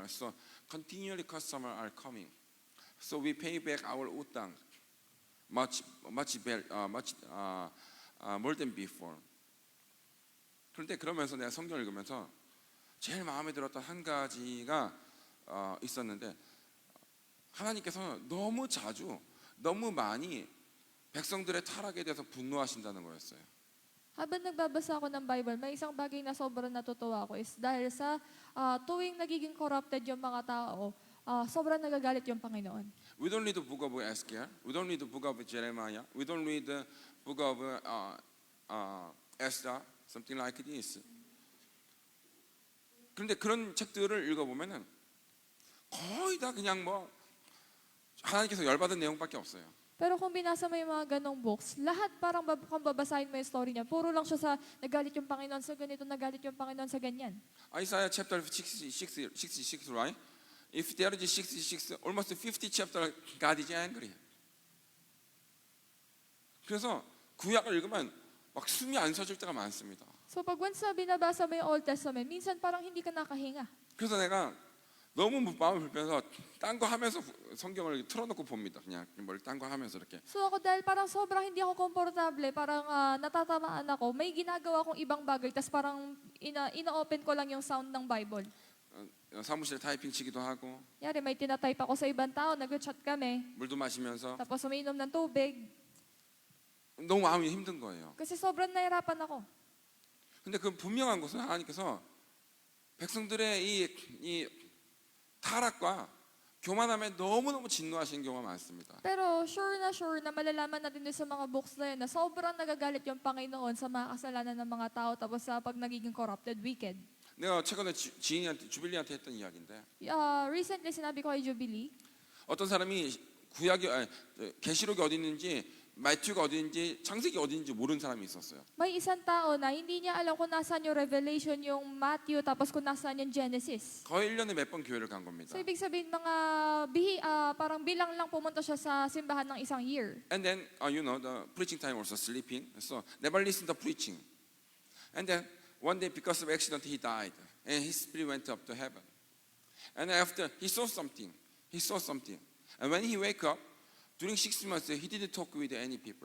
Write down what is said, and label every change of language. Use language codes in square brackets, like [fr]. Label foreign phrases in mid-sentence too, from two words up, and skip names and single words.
[en] So continually customers are coming. So we pay back our utang much more than before. [ko] 그런데 그러면서 내가 성경을 읽으면서 제일 마음에 들었던 한 가지가 있었는데 하나님께서 너무 자주 너무 많이 백성들의 타락에 대해서 분노하신다는 거였어요. [tl] Habang nagbabasa ako ng Bible, may isang bagay na sobrang natutuwa ako is dahil sa tuwing nagiging corrupted yung mga tao, sobrang nagagalit yung Panginoon. [en] We don't read the book of Ezekiel. We don't read the book of Jeremiah. We don't read the book of Esther, something like this. [ko] 그런데 그런 책들을 읽어보면은 거의 다 그냥 뭐 하나님께서 열받은 내용밖에 없어요. [tl] Pero kung binasa mo yung mga ganong books, lahat parang kung babasahin mo yung story niya, puro lang siya sa nagalit yung Panginoon sa ganito, nagalit yung Panginoon sa ganyan. [en] Isaiah chapter 66, right? If there is 66, almost 50 chapter, God is angry. [ko] 그래서 구약을 읽으면 막 숨이 안 쉬어질 때가 많습니다. [tl] So pag once na binabasa mo yung [en] Old Testament, [tl] minsan parang hindi ka nakahinga. [ko] 그래서 내가 너무 마음이 불편해서 딴 거 하면서 성경을 틀어놓고 봅니다. 그냥 뭘 딴 거 하면서 이렇게. [tl] So ako dahil parang sobrang hindi ako komportable, parang natatamaan ako, may ginagawa akong ibang bagay, tas parang ina-open ko lang yung sound ng Bible. [ko] 사무실에 타이핑 치기도 하고 [tl] Yari, may tinatype ako sa ibang tao, nag-chat kami, [ko] 물도 마시면서 [tl] tapos umiinom ng tubig, [ko] 너무 마음이 힘든 거예요. [tl] kasi sobrang nahirapan ako. [ko] 근데 그 분명한 것은 하나님께서 백성들의 이 타락과 교만함에 너무너무 진노하시는 경우가 많습니다. [tl] Pero sure na malalaman natin din sa mga books na yun na sobrang nagagalit yung Panginoon sa mga kasalanan ng mga tao tapos sa pag nagiging corrupted, [en] wicked. [ko] 내가 최근에 지인한테 주빌리한테 했던 이야기인데 [tl] Recently, sinabi ko kay Jubilee, [ko] 어떤 사람이 계시록이 어디 있는지 마태가 어디 있는지 창세기 어디 있는지 모르는 사람이 있었어요. [tl] may isang tao na hindi niya alam kung nasaan yung Revelation, yung Matthew, tapos kung nasaan yung Genesis. [ko] 거의 1년에 몇 번 교회를 간 겁니다. [tl] So, ibig sabihin, parang bilang lang pumunta siya sa simbahan ng isang year. [en] And then the preaching time also sleeping. So never listen to preaching. And then one day because of accident he died and his spirit went up to heaven. And after he saw something. And when he wake up during 6 months he didn't talk with any people.